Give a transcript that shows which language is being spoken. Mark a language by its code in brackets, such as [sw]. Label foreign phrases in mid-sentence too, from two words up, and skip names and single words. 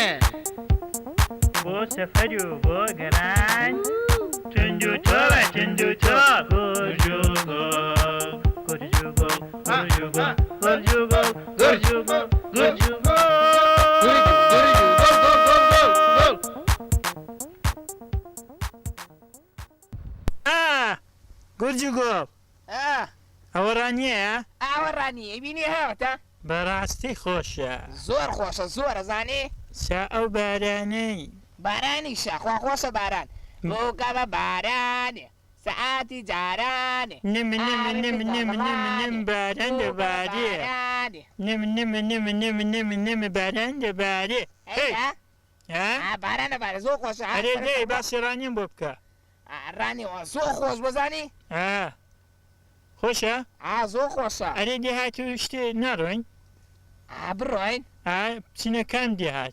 [ckb] بۆ سەفەری و بۆ گەڕان تونند و تۆڵە تونند و تۆڵ گورجوگۆڵ گورجوگۆڵ گورجوگۆڵ گورجوگۆڵ گورجوگۆڵ گورجوگۆڵ گورجوگۆڵ ئەوە ڕانیە؟ ئاوەڕانی بینی هاوتە بەڕاستی خۆشە زۆر خۆشە زۆرە زانێ سا ئەو بارانەی بارانی شاخوا خۆشە باران بۆ گەمە بارانێ سەعاتی جارانێ نم نم نم نم نم نم باران دەبارێ نم نم نم نم نم نم باران دەبارێ باران دەبارێ زۆر خۆشە ئەرێ دەی باسی ڕانیم بۆ بکە ڕانیەوە زۆر خۆش بزانی خۆشە؟ زۆر خۆشە ئەرێ دێهات و شتێ ناڕۆین بڕۆین بچینەکان دێهات